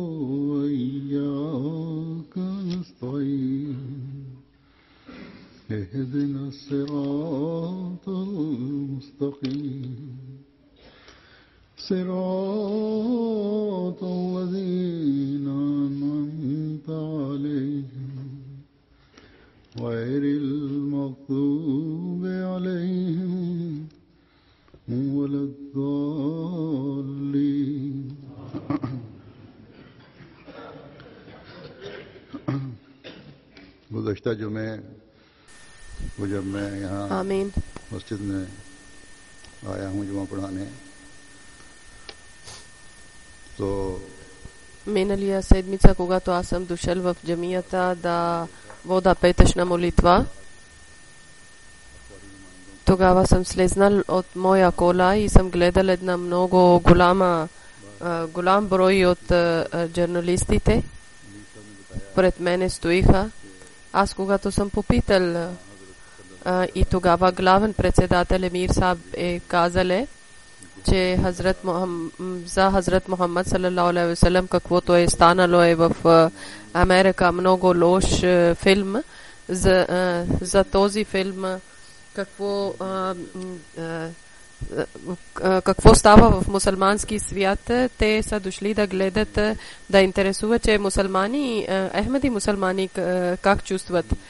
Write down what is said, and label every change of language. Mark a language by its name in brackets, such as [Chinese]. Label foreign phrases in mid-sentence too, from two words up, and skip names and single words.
[Arabic] وإياك نستعين اهدنا الصراط المستقيم صراط الذين أنعمت عليهم غير المغضوب عليهم ولا الضالين [Urdu] گزشتہ جمعے وہ جب میں یہاں مسجد میں آیا ہوں جمعہ پڑھانے تو [Bulgarian] Миналия седмица, когато аз съм дошъл в джамията да вода петъчна молитва, тогава съм слезнал от моя кола и съм гледал една много голям брой от журналистите. Пред мене стоиха. Аз когато съм попитал и тогава главен председател Емир Саб е казал, че за Хазрат Мухаммад [Arabic] صلى الله عليه وسلم [Bulgarian] каквото е станало е в Америка много лош филм. За този филм какво става в мусулмански свят, те са дошли да гледат, да интересуват, че мусулмани, Ахмеди мусулмани как чувстват.